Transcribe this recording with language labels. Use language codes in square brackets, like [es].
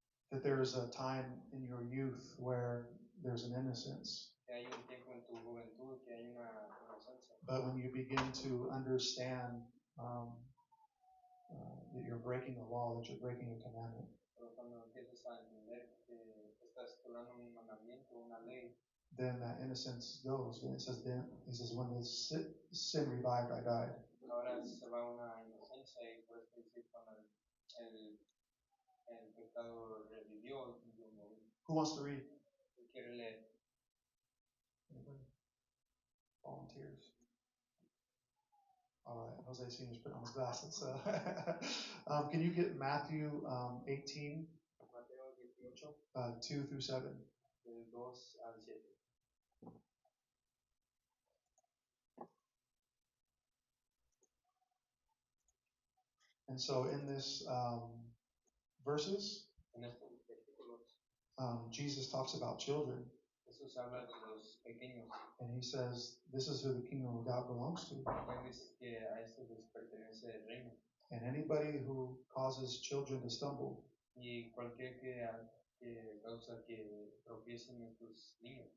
[en] That there is a time in your youth where there's an innocence. [es] Que hay un tiempo en tu juventud que hay una inocencia. [en] But when you begin to understand that you're breaking a law, that you're breaking a commandment, [es] Pero cuando empiezas a entender que estás violando un mandamiento, una ley, [en] then that innocence goes. And it says, when the sin revived, I died. [es] ahora se va una inocencia y por eso dice cuando el pecado revivió, yo morí. [en] Who wants to read? [es] ¿Quién quiere leer? [en] Anybody? Volunteers. All right, Jose Senior's putting on his glasses. So, can you get Matthew 18, [es] Mateo 18, [en] 2 through 7? [es] del 2 al 7. [en] And so in this verses, [es] En estos versículos, [en] Jesus talks about children, [es] Jesús habla de los pequeños. [en] and he says, this is who the kingdom of God belongs to. [es] Él dice que a estos les pertenece el reino. [en] And anybody who causes children to stumble, [es] Y cualquier que causa que tropiecen estos niños,